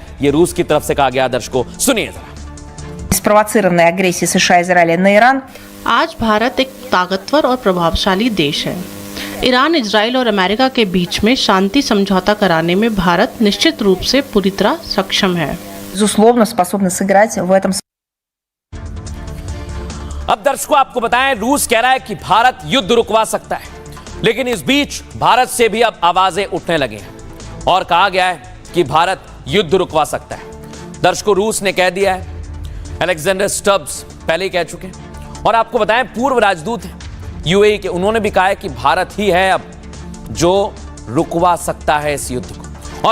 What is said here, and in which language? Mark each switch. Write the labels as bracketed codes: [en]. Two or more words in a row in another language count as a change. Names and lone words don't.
[hi] यह रूस की तरफ से कहा गया। दर्शकों सुनिए जरा। [ru] स्प्रोवोцированной агрессии США, Израиля на Иран, [hi] आज भारत एक ताकतवर और प्रभावशाली देश है। ईरान, इजराइल और अमेरिका के बीच में शांति समझौता कराने में भारत निश्चित रूप से पूरी तरह सक्षम है। [ru] безусловно, способны сыграть в этом. [hi] अब दर्शकों आपको बताएं, रूस कह रहा है कि भारत युद्ध रुकवा सकता है, लेकिन इस बीच भारत से भी अब आवाजें उठने लगी हैं और कहा गया है कि भारत युद्ध रुकवा सकता है। दर्शकों, रूस ने कह दिया है, अलेक्जेंडर स्टब्स पहले ही कह चुके हैं और आपको बताएं पूर्व राजदूत हैं यूएई के, उन्होंने भी कहा है कि भारत ही है अब जो रुकवा सकता है इस युद्ध को।